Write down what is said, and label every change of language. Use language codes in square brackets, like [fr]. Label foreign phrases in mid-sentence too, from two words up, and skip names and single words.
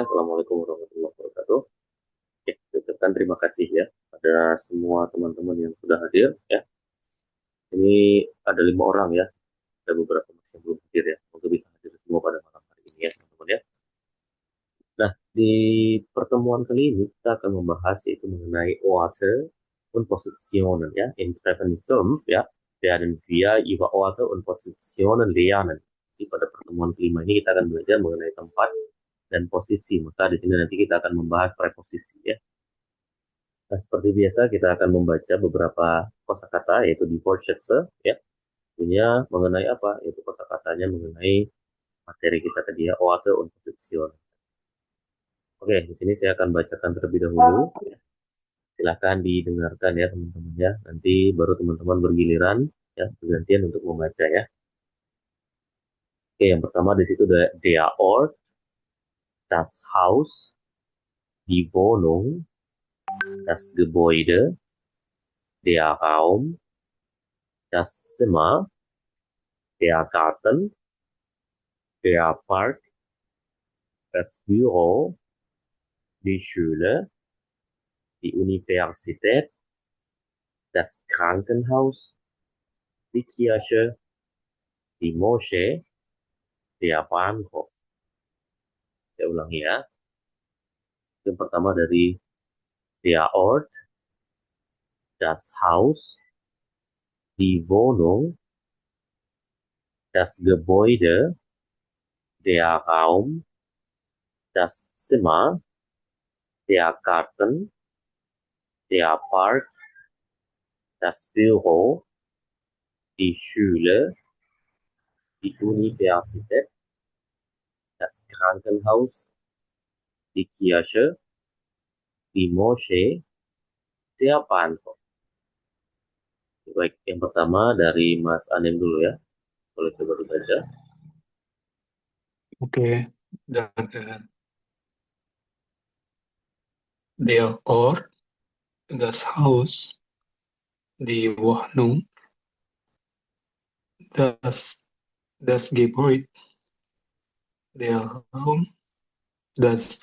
[ar] السلام عليكم ورحمة الله وبركاته. [id] Oke, ucapkan terima kasih ya pada semua teman-teman yang sudah hadir ya. Ini ada 5 orang ya. Ada beberapa masih yang belum hadir ya. Semoga bisa hadir semua pada malam hari ini ya, teman-teman ya. Nah, di pertemuan kali ini kita akan membahas yaitu mengenai [de] Orte und Positionen [id] ya. [de] In Treffen 5 ya, werden wir über Orte und Positionen lernen. [id] Jadi pada pertemuan kelima ini kita akan belajar mengenai tempat dan posisi. Maka di sini nanti kita akan membahas preposisi ya. Nah, seperti biasa kita akan membaca beberapa kosakata yaitu di Vorsätze ya. Tentunya mengenai apa? Yaitu kosakatanya mengenai materi kita tadi ya, [de] Orte und Position. [id] Oke, di sini saya akan bacakan terlebih dahulu. Silahkan didengarkan ya teman-teman ya. Nanti baru teman-teman bergiliran ya, bergantian untuk membaca ya. Oke, yang pertama di situ ada [de] der Ort, das Haus, die Wohnung, das Gebäude, der Raum, das Zimmer, der Garten, der Park, das Büro, die Schule, die Universität, das Krankenhaus, die Kirche, die Moschee, der Bahnhof. [id] Saya ulangi ya. Yang pertama dari [de] der Ort, das Haus, die Wohnung, das Gebäude, der Raum, das Zimmer, der Garten, der Park, das Büro, die Schule, die Universität, das Krankenhaus, die Kirche, die Moschee, der Bahnhof. [id] Baik, yang pertama dari Mas Anim dulu ya. Boleh coba dibaca. Oke, dan [de] der Ort, das Haus, die Wohnung, das Gebäude, der Raum, das